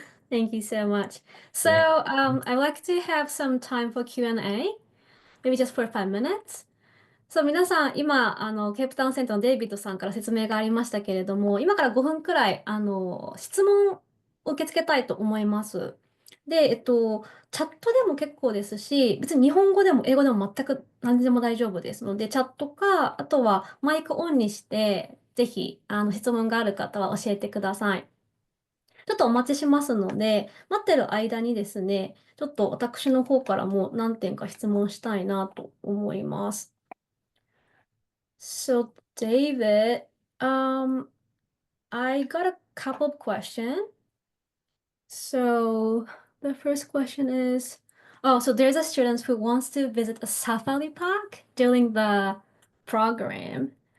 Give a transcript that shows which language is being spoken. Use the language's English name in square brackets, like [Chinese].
[English] Thank you so much. So I'd like to have some time for Q&A, maybe just for 5 minutes. [Japanese] そう、皆さん、今、ケープタウンセンターのデイビッドさんから説明がありましたけれども、今から5分くらい、質問を受け付けたいと思います。で、チャットでも結構ですし、別に日本語でも英語でも全く何でも大丈夫ですので、チャットか、あとはマイクオンにして、ぜひ、質問がある方は教えてください。ちょっとお待ちしますので、待ってる間にですね、ちょっと私の方からも何点か質問したいなと思います。 [English] So, David, I got a couple of questions. So, the first question is, so there's a student who wants to visit a safari park during the program.